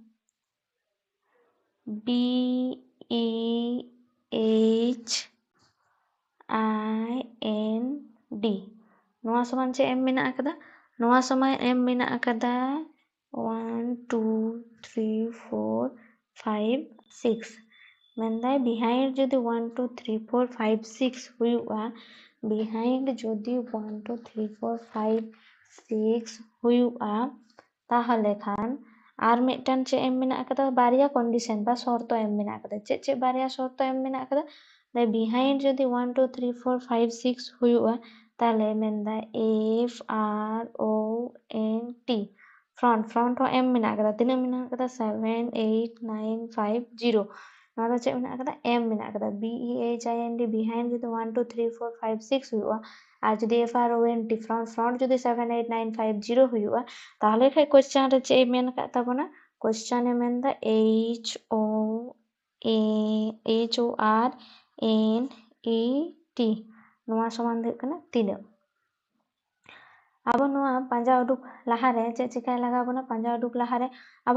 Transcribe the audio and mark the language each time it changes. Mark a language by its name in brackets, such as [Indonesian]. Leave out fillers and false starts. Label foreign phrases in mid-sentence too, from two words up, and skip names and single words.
[English] B E H I N D [Santali] नोआ समान चे एम मेना कदा नोआ समान एम मेना कदा 1 2 3 4 5 6 मेनदा बिहाइंड जुदी 1 2 3 4 5 6 हुयुआ बिहाइंड जुदी 1 2 3 4 5 6 हुयुआ ताहले खान और मिदटान चे एम मेना कदा बारिया कंडीशन बा शर्त एम मेना कदा चे बारिया शर्त एम मेना कदा बिहाइंड जुदी 1 2 3 4 5 6 हुयुआ ताहले मेनदा [English] F R O N T [Santali] फ्रंट हो एम मेना कदा तिना मेना कदा 7 8 9 5 0 नोआ दो चे मेना कदा एम मेना कदा [English] B E H I N D [Santali] बिहाइंड जुदी 1 2 3 4 5 6 हुयुआ और जुदी [English] F R O N T [Santali] फ्रंट जुदी 7 8 9 5 0 हुयुआ ताहले खाय क्वेश्चन रे चे मेन का तबना क्वेश्चन ए मेनदा H [English] O R N E T [Santali] नोआ समान दो कना तीना अब नोआ पांजा उडुक लाहारे चे चिकाय लगा बना पांजा उडुक लाहारे अब